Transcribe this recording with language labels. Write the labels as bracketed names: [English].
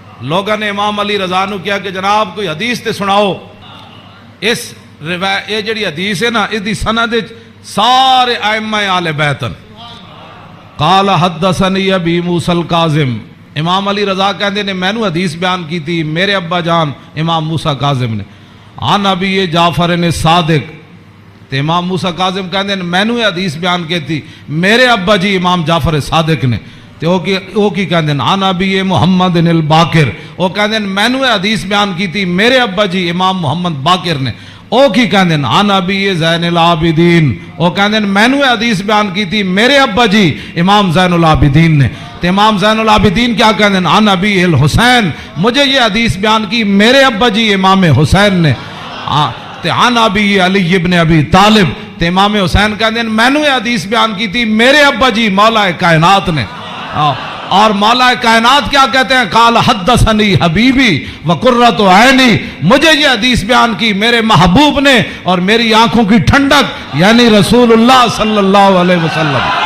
[Punjabi] لوگوں نے امام علی رضا نو کیا کہ جناب کوئی حدیث تے سناؤ. اس یہ جڑی حدیث ہے نا، اس دی سند سارے ائمہ اہل بیت ہیں. [Arabic] قال حدثنی ابی موسی الکاظم، [Punjabi] امام علی رضا کہندے نے مینوں حدیث بیان کی تھی میرے ابا جان امام موسیٰ کاظم نے. [Arabic] عن ابی جعفر [Punjabi] نے صادق، تے امام موسیٰ کاظم کہندے نے مینوں حدیث بیان کی تھی میرے ابا جی امام جعفر صادق نے. تے او کی کہندے نے [Arabic] عن ابی محمد الباقر، [Punjabi] او کہندے نے مینوں حدیث بیان کی تھی میرے ابا جی امام محمد باقر نے. او کی کہندے نے [Arabic] عن ابی زین العابدین، [Punjabi] او کہندے نے مینوں حدیث بیان کی تھی میرے ابا جی امام زین العابدین نے. تے امام زین العابدین کیا کہندے ہیں [Arabic] عن ابی الحسین، [Punjabi] مجھے یہ حدیث بیان کی میرے ابا جی امام حسین نے. تے [Arabic] عن ابی علی ابن ابی طالب، [Punjabi] تے امام حسین کہندے ہیں مینوں یہ حدیث بیان کی تھی میرے ابا جی مولا کائنات نے. [Urdu] اور مولا کائنات کیا کہتے ہیں؟ [Arabic] قال حدثنی حبیبی وقرۃ عینی، [Urdu] مجھے یہ حدیث بیان کی میرے محبوب نے اور میری آنکھوں کی ٹھنڈک یعنی رسول اللہ صلی اللہ علیہ وسلم.